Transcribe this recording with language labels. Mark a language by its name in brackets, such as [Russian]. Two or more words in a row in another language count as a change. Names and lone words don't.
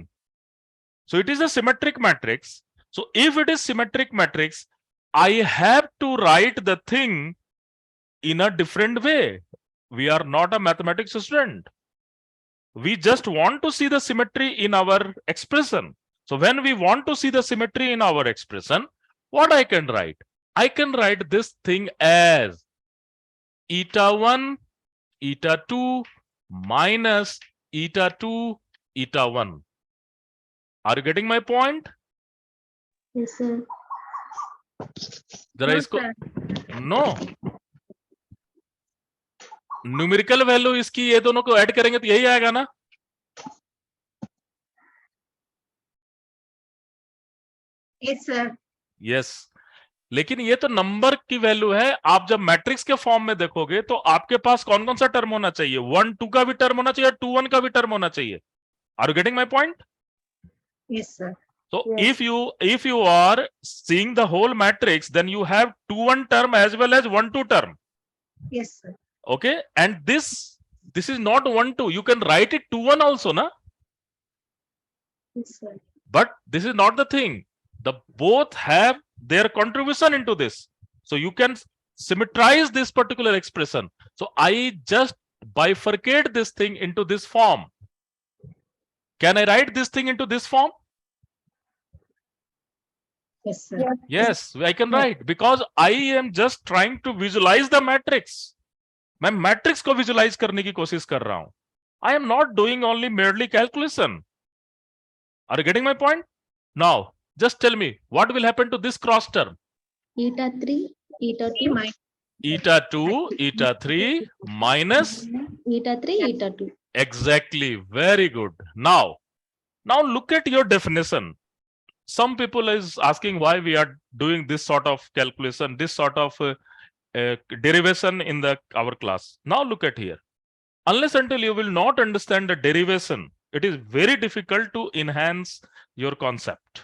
[English] So it is a symmetric matrix. So if it is symmetric matrix, I have to write the thing in a different way. We are not a mathematics student. We just want to see the symmetry in our expression. So when we want to see the symmetry in our expression, what I can write? I can write this thing as eta 1, eta 2 minus eta 2, eta 1. Are you getting my point? Yes, sir. [Hindi] जरा [English] No, [Hindi] इसको [English] sir. no numerical value [Hindi] इसकी ये दोनों को ऐड करेंगे तो यही आएगा ना. [English] Yes, sir. [Hindi] यस, लेकिन ये तो नंबर की वैल्यू है. आप जब मैट्रिक्स के फॉर्म में देखोगे तो आपके पास कौन कौन सा टर्म होना चाहिए? 1 2 का भी टर्म होना चाहिए, 2 1 का भी टर्म होना चाहिए. [English] Are you getting my point? Yes, sir. So Yes. if you are seeing the whole matrix, then you have 2 1 term as well as 1 2 term. Yes, sir. Okay, and this is not 1 2. You can write it 2 1 also, na? Yes, sir. But this is not the thing. The both have their contribution into this. So you can symmetrize this particular expression. So I just bifurcate this thing into this form. Can I write this thing into this form? Yes, sir. Yes. Yes, I can write, because I am just trying to visualize the matrix. [Hindi] मैं मैट्रिक्स को विजुलाइज करने की कोशिश कर रहा हूं. [English] I am not doing only merely calculation. Are you getting my point? Now, just tell me what will happen to this cross term. Eta 3, eta 2, Minus. Eta 2, eta 3 minus. eta 3, eta 2. Exactly. Very good. Now look at your definition. Some people is asking why we are doing this sort of calculation, this sort of derivation in our class. Now look at here. Unless until you will not understand the derivation, it is very difficult to enhance your concept.